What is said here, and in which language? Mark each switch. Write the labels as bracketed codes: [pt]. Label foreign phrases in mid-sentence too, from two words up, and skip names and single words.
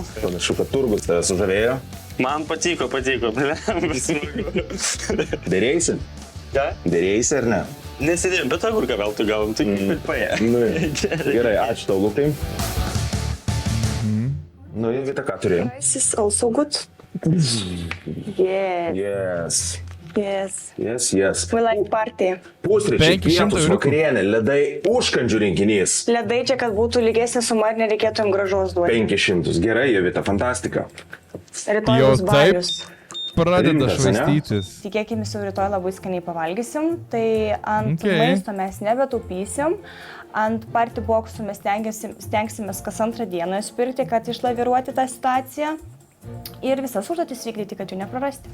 [lt] Panašu, kad turgus tave sužavėjo. Man patiko. Dėrėjaisi? Ką? Dėrėjaisi ar ne? Nesidėjom, bet agurką veltui gavom, tai kaip ir paė. Nu, gerai, ačiū tau, Lukai. Nu, Jovita, ką turėjai? [en] Rice is also good. Yes. We like party. [lt] Pusryčiai, pietus, vakarienė, ledai, užkandžių rinkinys. Ledai čia, kad būtų lygesnė suma ir nereikėtų jums gražos duoti. 500. Gerai, Jovita, fantastika. Rytoj bus balius. Pradeda švaistytis. Tikėkime, jau rytoj labai skaniai pavalgysim, tai ant maisto mes nebetaupysim, ant party boxų mes stengsimės kas antrą dieną spirti, kad išlaviruoti tą situaciją ir visas užduotis vykdyti, kad jų neprarasti.